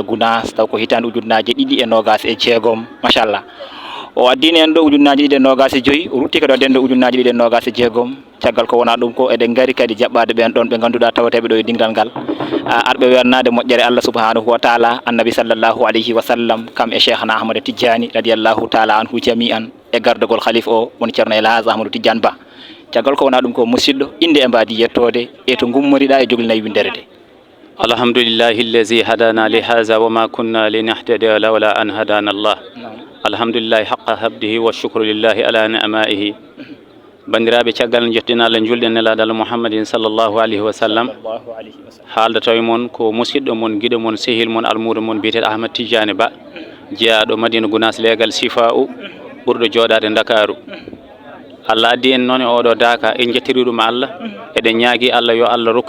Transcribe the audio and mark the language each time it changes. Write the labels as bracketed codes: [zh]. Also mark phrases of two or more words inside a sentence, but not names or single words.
[ff] Gounass taw ko hitande ujunnaaje 2.26 machallah o addini en do ujunnaaje 2.25 o rutti kadi o dendo ujunnaaje 2.26 caggal ko wona dum ko eden ngari kadi jabbade ben don be ganduda tawatebe do e dingal gal arbe wernade moƴƴere Allah [ar] سبحانه وتعالى النبي صلى الله عليه وسلم [ff] kam e cheikhna Ahmad Tidjani [ar] رضي الله تعالى عنه جميعا [ff] e gardogol khalif o woni Ceerno El Hadj Ahmadou Tidiane Ba caggal ko wona dum ko musiddo inde e mbadi yettode e to gummorida e joglinayi windere de [ar] الحمد لله الذي هدانا لهذا وما كنا لنهتدي لولا أن هدانا الله الحمد لله حق حمده والشكر لله على نعمه [ff] bandiraɓe caggal jettina Allah julde nelaɗo [ar] محمد صلى الله عليه وسلم [ff] haalda tawi mon ko musidɗo mon guiɗo mon sehil mon almudo mon biyeteɗo Ahmad Tidiane Ba jeeyaɗo Madina Gounass leegal Sifa'u ɓurɗo jooɗade Dakaru Allah addi en noon e oɗo Daka en jettiri ɗum Allah eɗen ñaagui Allah yo Allah rokku